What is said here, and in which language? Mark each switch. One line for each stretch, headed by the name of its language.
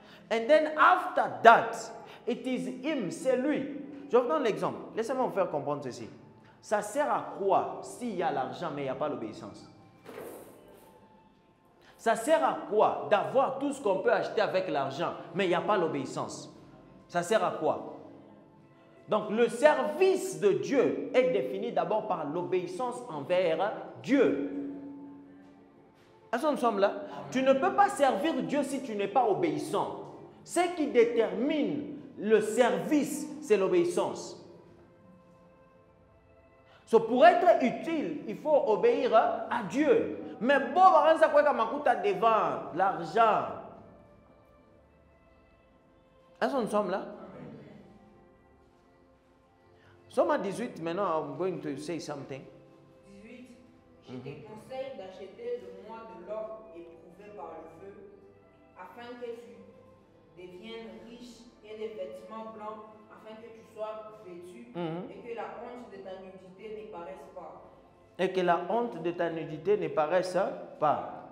English: And then after that, it is Him,
French: c'est lui. Je vous donne l'exemple. Laissez-moi vous faire comprendre ceci. Ça sert à quoi s'il y a l'argent mais il n'y a pas l'obéissance? Ça sert à quoi d'avoir tout ce qu'on peut acheter avec l'argent mais il n'y a pas l'obéissance? Ça sert à quoi? Donc le service de Dieu est défini d'abord par l'obéissance envers Dieu. Est-ce que nous sommes là? Tu ne peux pas servir Dieu si tu n'es pas obéissant. Ce qui détermine le service, c'est l'obéissance. So, pour être utile, il faut obéir à Dieu. Mais bon, ça quoi comme makuta devant l'argent. Est-ce que nous sommes là? Somme à 18, maintenant,
English: I'm going to say something.
French: 18. Je te conseille d'acheter de moi de l'or éprouvé par le feu, afin que tu deviennes riche, et des vêtements blancs, afin que tu sois vêtu, et que la honte de ta nudité ne paraisse pas. Et que la honte de ta nudité ne paraisse pas.